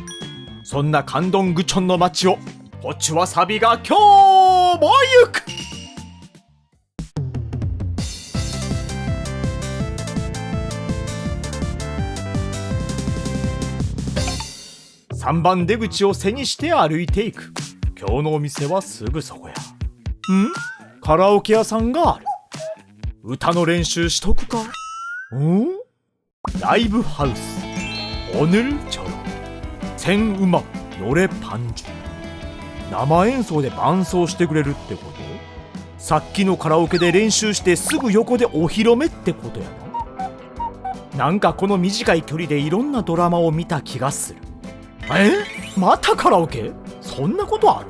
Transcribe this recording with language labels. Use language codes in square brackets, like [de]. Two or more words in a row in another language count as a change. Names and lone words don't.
[ja] そんなカンドングチョンの街をこっちはサビが今日も行く。3番出口を背にして歩いていく。今日のお店はすぐそこや。カラオケ屋さんがある。歌の練習しとくか。ライブハウス [ko] 오늘처럼 생음악 노래 반주。 [ja] 生演奏で伴奏してくれるってこと？さっきのカラオケで練習してすぐ横でお披露目ってことやな。なんかこの短い距離でいろんなドラマを見た気がする。またカラオケ？そんなことある？